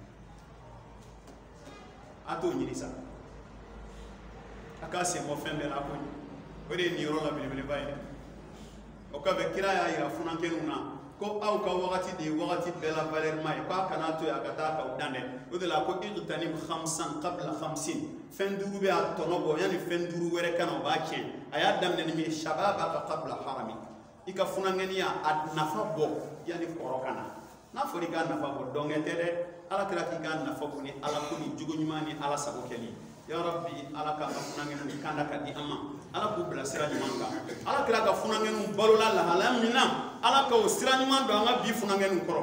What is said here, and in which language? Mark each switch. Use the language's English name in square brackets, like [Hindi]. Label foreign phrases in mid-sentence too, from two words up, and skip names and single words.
[Bambara] a t'o ɲini sa a k'a sen bɔ fɛn bɛɛ la ko o de ye nin yɔrɔ la belebeleba ye o kɔfɛ kira y'a yira funankɛninw na ko aw ka wagati de ye wagati bɛɛ la valeur ma ye k'a kana to yen a ka taa k'aw dan dɛ o de la ko [Arabic] اغتنم خمسا قبل خمس [Bambara] fɛn duuru bɛ a tɔnɔ bɔ yanni fɛn duuru wɛrɛ ka na o b'a tiɲɛ a y'a daminɛ ni min ye [Arabic] شبابك قبل هرمك [Bambara] i ka funankɛniya a nafa bɔ yanni kɔrɔ ka na n'a fɔra i k'a nafa bɔ dɔnkɛ tɛ dɛ ala kira k'i k'a nafa bɔ ni ala ko ni jogo ɲuman ni ala sago kɛli [Arabic] يا رب [Bambara] ala k'an ka funankɛniw kanda ka di an ma ala k'u bila sira ɲuman kan ala kira ka funankɛniw balola lahala min na ala k'o sira ɲuman don an ka bi funankɛniw kɔrɔ